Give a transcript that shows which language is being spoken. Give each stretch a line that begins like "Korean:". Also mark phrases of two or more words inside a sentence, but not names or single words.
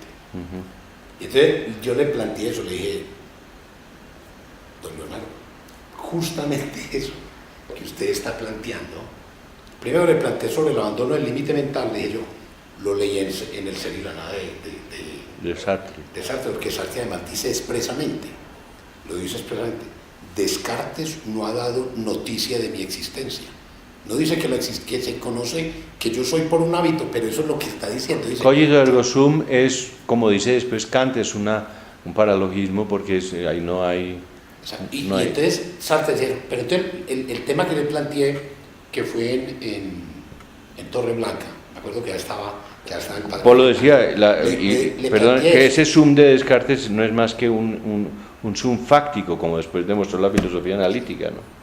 Spanish: Y entonces yo le planteé eso, le dije, don Leonardo, justamente eso que usted está planteando, primero le planteé sobre el abandono del límite mental, le dije yo, lo leí en El ser y la nada de Sartre. De Sartre, porque Sartre además dice expresamente, Descartes no ha dado noticia de mi existencia. No dice que se conoce que yo soy por un hábito, pero eso es lo que está diciendo.
Latin: Cogito ergo sum
Spanish: es, como dice después Kant, es un paralogismo porque ahí no hay... Y entonces Sartre decía, pero entonces el tema que le planteé, que fue en Torre Blanca, me acuerdo que ya estaba en Padre. Polo decía, que ese sum de Descartes no es más que un sum fáctico, como después demostró la filosofía analítica, ¿no?